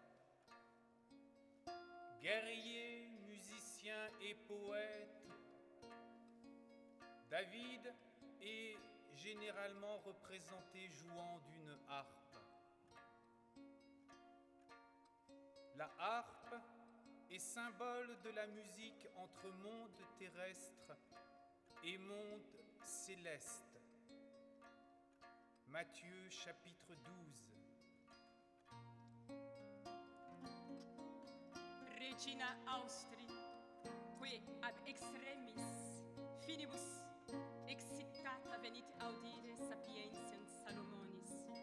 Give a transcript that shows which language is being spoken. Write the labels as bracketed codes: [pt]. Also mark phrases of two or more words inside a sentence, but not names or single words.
[fr] Guerrier, musicien et poète, David est généralement représenté jouant d'une harpe. La harpe est symbole de la musique entre monde terrestre et monde céleste. Matthieu chapitre 12. [la] Regina Austri, qui ab extremis finibus excitata venit audire sapientiam Salomonis.